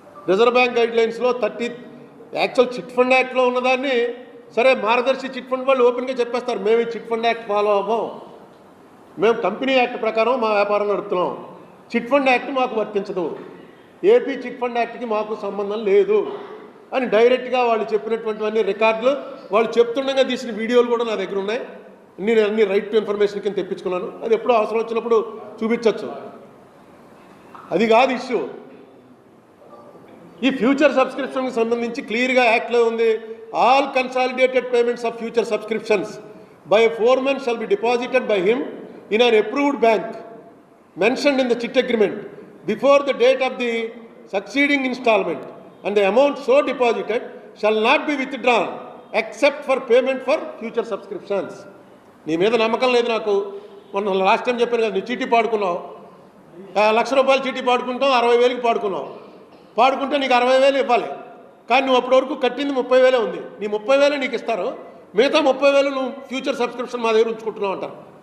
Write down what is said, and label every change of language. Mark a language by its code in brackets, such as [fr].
[te] Reserve bank గైడ్లైన్స్లో actual chit fund యాక్ట్లో ఉన్నదాన్ని సరే మార్గదర్శి చిట్ ఫండ్ వాళ్ళు ఓపెన్గా చెప్పేస్తారు, మేము ఈ చిట్ ఫండ్ యాక్ట్ ఫాలో అవ్వం, మేము కంపెనీ యాక్ట్ ప్రకారం మా వ్యాపారం నడుపుతున్నాం, చిట్ ఫండ్ యాక్ట్ మాకు వర్తించదు, ఏపీ చిట్ ఫండ్ యాక్ట్కి మాకు సంబంధం లేదు అని డైరెక్ట్గా వాళ్ళు చెప్పినటువంటివన్నీ రికార్డులు, వాళ్ళు చెప్తుండగా తీసిన వీడియోలు కూడా నా దగ్గర ఉన్నాయి. నేను అన్ని రైట్ టు ఇన్ఫర్మేషన్ కింద తెప్పించుకున్నాను. అది ఎప్పుడో అవసరం వచ్చినప్పుడు చూపించవచ్చు. అది కాదు ఇష్యూ. ఈ ఫ్యూచర్ సబ్స్క్రిప్షన్కి సంబంధించి క్లియర్గా యాక్ట్లో ఉంది, all consolidated payments of future subscriptions [en] by a foreman shall be deposited by him in an approved bank mentioned in the chit agreement before the date of the succeeding installment, and the amount so deposited shall not be withdrawn except for payment for future subscriptions. [te] నీ మీద నమ్మకం లేదు నాకు. మొన్న last time చెప్పాను కదా, నీ చీటీ పాడుకున్నావు, ₹1,00,000 చీటీ పాడుకుంటావు, 60,000కి పాడుకున్నావు. పాడుకుంటే నీకు 60,000 ఇవ్వాలి, కానీ నువ్వు అప్పటి వరకు కట్టింది 30,000 ఉంది. నీ 30,000 నీకు ఇస్తారు, మిగతా 30,000 నువ్వు ఫ్యూచర్ సబ్స్క్రిప్షన్ మా దగ్గర ఉంచుకుంటున్నావు అంటారు.